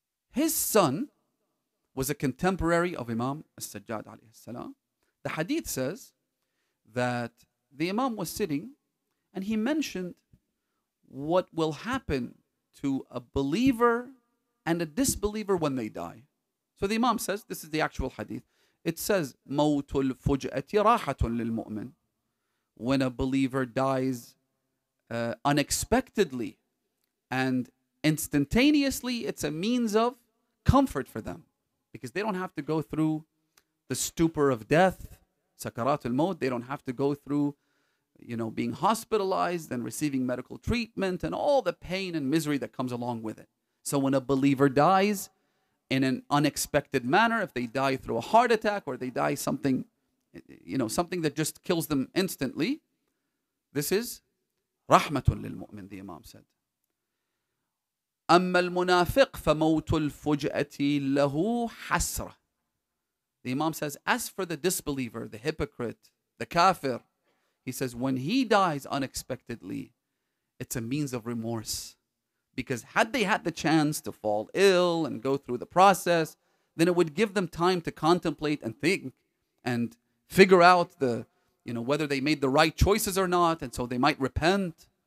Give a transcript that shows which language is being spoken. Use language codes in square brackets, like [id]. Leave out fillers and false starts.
[en] His son was a contemporary of Imam al-Sajjad alayhi salam. The hadith says that the Imam was sitting and he mentioned what will happen to a believer and a disbeliever when they die. So the Imam says, this is the actual hadith. [ar] It says, مَوْتُ الْفُجْأَةِ رَاحَةٌ لِلْمُؤْمِنِ. [en] When a believer dies unexpectedly and instantaneously, it's a means of comfort for them. Because they don't have to go through the stupor of death, sakarat al-maut. They don't have to go through, being hospitalized and receiving medical treatment and all the pain and misery that comes along with it. So when a believer dies in an unexpected manner, if they die through a heart attack or they die something that just kills them instantly, this is [ar] rahmatun lil mu'min, [en] the Imam said. [ar] أما المنافق فموت الفجأة له حسرة. [en] The Imam says, as for the disbeliever, the hypocrite, the kafir, he says, when he dies unexpectedly, it's a means of remorse. Because had they had the chance to fall ill and go through the process, then it would give them time to contemplate and think and figure out whether they made the right choices or not, and so they might repent.